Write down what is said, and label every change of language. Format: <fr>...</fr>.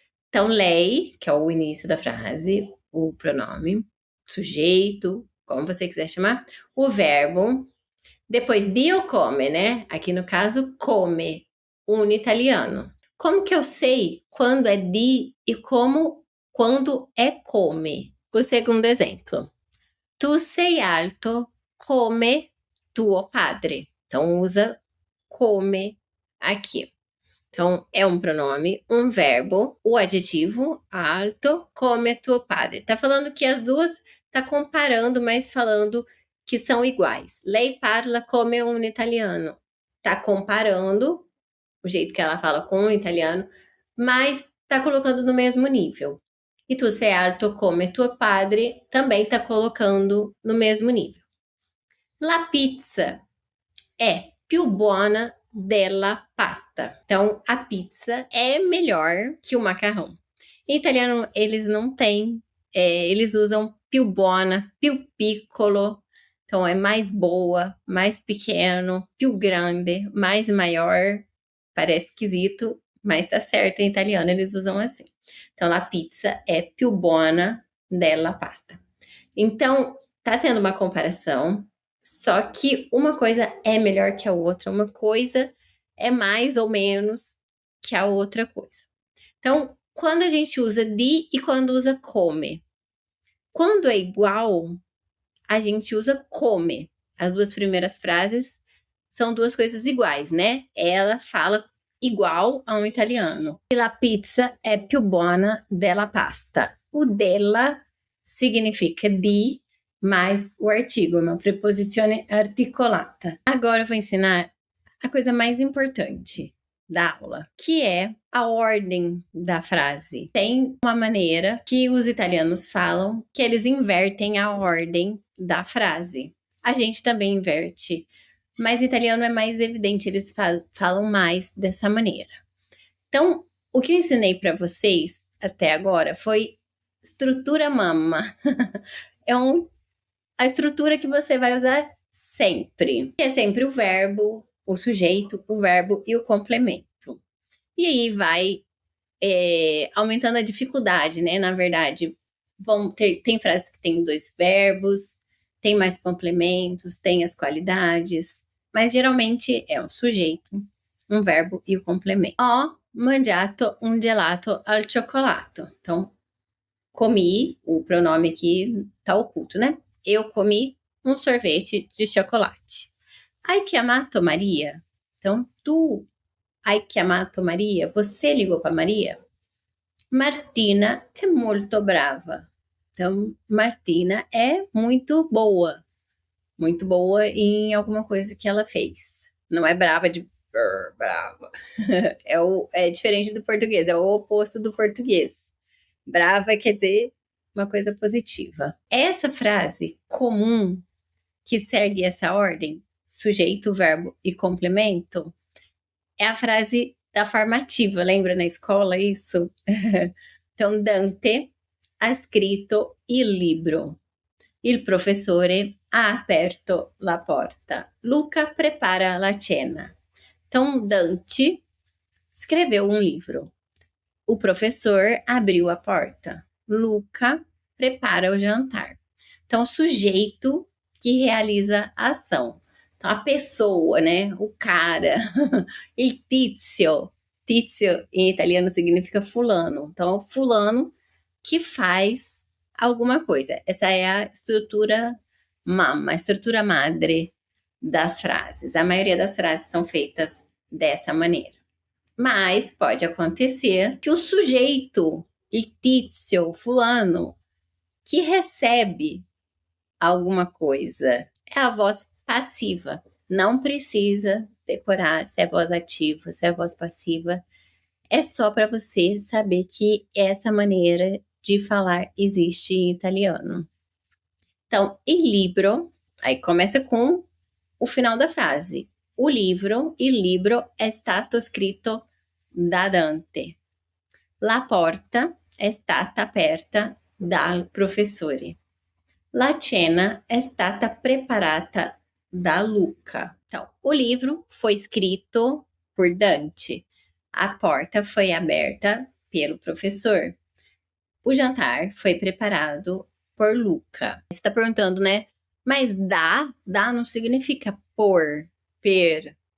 <pt>Então, lei, que é o início da frase, o pronome, sujeito, como você quiser chamar, o verbo, depois di ou come, né? Aqui no caso, come, um italiano. Como que eu sei quando é di e quando é come? O segundo exemplo.</pt> <it>Tu sei alto come tuo padre.</it> <pt>Então, usa come aqui. Então, é um pronome, um verbo, o adjetivo, alto,</pt> <it>come tuo padre.</it> <pt>Tá falando que as duas, tá comparando, mas falando que são iguais.</pt> <it>Lei parla come un italiano.</it> <pt>Tá comparando o jeito que ela fala com o italiano, mas tá colocando no mesmo nível. E</pt> <it>tu sei alto come tuo padre</it> <pt>também tá colocando no mesmo nível.</pt> <it>La pizza é più buona della pasta.</it> <pt>Então, a pizza é melhor que o macarrão. Em italiano, eles não têm, eles usam più buona, più piccolo. Então, é mais boa, mais pequeno, più grande, mais maior. Parece esquisito, mas tá certo. Em italiano, eles usam assim. Então, a pizza é</pt> <it>più buona della pasta.</it> <pt>Então, tá tendo uma comparação, só que uma coisa é melhor que a outra, uma coisa é mais ou menos que a outra coisa. Então, quando a gente usa di e quando usa come. Quando é igual, a gente usa come. As duas primeiras frases são duas coisas iguais, né? Ela fala igual a um italiano.</pt> <it>La pizza è più buona della pasta.</it> <pt>O della significa di mais o artigo, uma</pt> <it>preposizione articolata.</it> <pt>Agora eu vou ensinar a coisa mais importante da aula, que é a ordem da frase. Tem uma maneira que os italianos falam que eles invertem a ordem da frase. A gente também inverte, mas em italiano é mais evidente, eles falam mais dessa maneira. Então, o que eu ensinei para vocês até agora foi estrutura mamma. É a estrutura que você vai usar sempre. É sempre o verbo, o sujeito, o verbo e o complemento. E aí vai aumentando a dificuldade, né? Na verdade, tem frases que tem dois verbos, tem mais complementos, tem as qualidades, mas geralmente é o sujeito, um verbo e o complemento.</pt> <it>Ho mangiato un gelato al cioccolato.</it> <pt>Então, comi, o pronome aqui tá oculto, né? Eu comi um sorvete de chocolate.</pt> <it>Hai chiamato Maria? Então, tu hai chiamato Maria?</it> <pt>Você ligou para Maria? Martina é muito brava. Então, Martina é muito boa em alguma coisa que ela fez. Não é brava de brava. É diferente do português, é o oposto do português. Brava quer dizer uma coisa positiva. Essa frase comum que segue essa ordem, sujeito, verbo e complemento, é a frase da formativa, lembra na escola isso?</pt> <it>Então, Dante ha scritto il libro. Il professore ha aperto la porta. Luca prepara la cena.</it> <pt>Então, Dante escreveu um livro. O professor abriu a porta. Luca prepara o jantar. Então, sujeito que realiza a ação. Então, a pessoa, né? O cara.</pt> <it>Il tizio.</it> <pt>Tizio em italiano significa fulano. Então, fulano que faz alguma coisa. Essa é a estrutura mamma, a estrutura madre das frases. A maioria das frases são feitas dessa maneira. Mas pode acontecer que o sujeito, il tizio, fulano, que recebe alguma coisa, é a voz passiva. Não precisa decorar se é voz ativa, se é voz passiva. É só para você saber que essa maneira de falar existe em italiano. Então, il libro, aí começa com o final da frase.</pt> <it>Il libro è stato scritto da Dante. La porta è stata aperta dal professore. La cena è stata preparata da Luca.</it> <pt>Então, o livro foi escrito por Dante. A porta foi aberta pelo professor. O jantar foi preparado por Luca. Você está perguntando, né? Mas dá não significa por, per.</pt>